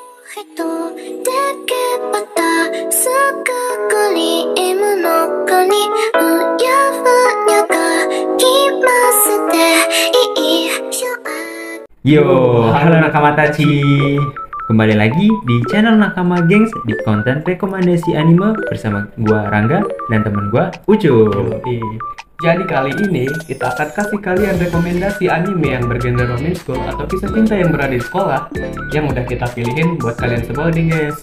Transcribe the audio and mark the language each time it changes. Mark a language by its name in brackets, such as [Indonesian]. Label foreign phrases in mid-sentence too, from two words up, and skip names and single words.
[Indonesian] 人でけばたすぐクリームの中にふやふやがきますでいいショー Yo, halo Nakama Tachi. Kembali lagi di channel Nakama Gengs di konten rekomendasi anime bersama gua Rangga dan temen gua Ucup. Jadi kali ini kita akan kasih kalian rekomendasi anime yang bergenre [English] romance school [Indonesian] atau kisah cinta yang berada di sekolah yang udah kita pilihin buat kalian semua nih guys.